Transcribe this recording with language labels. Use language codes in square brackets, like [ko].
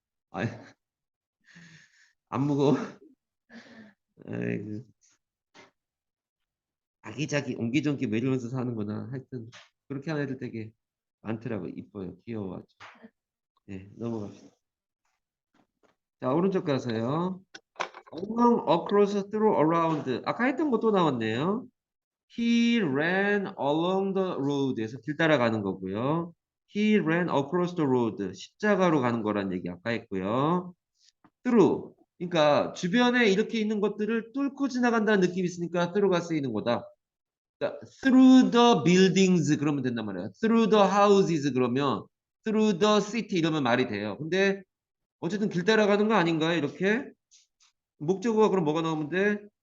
[ko] 아, 안 무거워. 아이고. 아기자기 옹기종기 뭐 이러면서 사는구나. 하여튼 그렇게 하는 애들 되게 많더라고. 이뻐요. 귀여워가지고. 네, 넘어갑시다. 자, 오른쪽 가서요. [en] along, across, through, around. [ko] 아까 했던 것도 나왔네요. [en] He ran along the road [ko] 에서 길 따라가는 거고요. [en] He ran across the road. [ko] 십자가로 가는 거란 얘기 아까 했고요. [en] through. [ko] 그러니까 주변에 이렇게 있는 것들을 뚫고 지나간다는 느낌이 있으니까 through가 쓰이는 거다. 그러니까 through the buildings 그러면 된단 말이에요. [en] through the houses 그러면 through the city 이러면 말이 돼요. [ko] 근데 어쨌든 길 따라가는 거 아닌가요? 이렇게 목적어가 그럼 뭐가 나오면 돼?